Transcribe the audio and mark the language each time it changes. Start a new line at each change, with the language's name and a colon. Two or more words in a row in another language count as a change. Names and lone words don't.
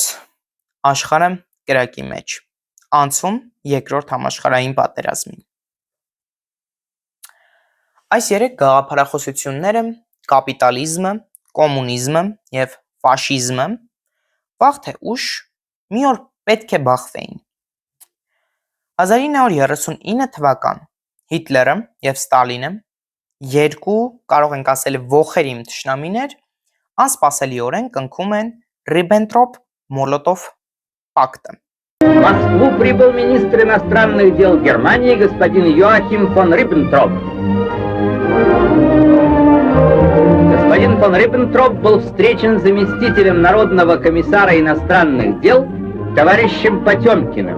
Armenian: Աշխարհը կրակի մեջ։ Անցում երկրորդ համաշխարհային պատերազմին։ Այս երեք գաղափարախոսությունները՝ կապիտալիզմը, կոմունիզմը եւ ֆաշիզմը, վաղ թե ուշ մի օր պետք է բախվեին։ 1939 թվական Հիտլերը եւ Ստալինը, երկու, կարող ենք ասել, ոխերիմ թշնամիներ, անսպասելիորեն կնքում են Ռիբենտրոպ-Մոլոտով պակտը։
Russian: В Москву прибыл министр иностранных дел Германии господин Йоахим фон Риббентроп. Господин фон Риббентроп был встречен с заместителем Народного комиссара иностранных дел товарищем Потемкиным.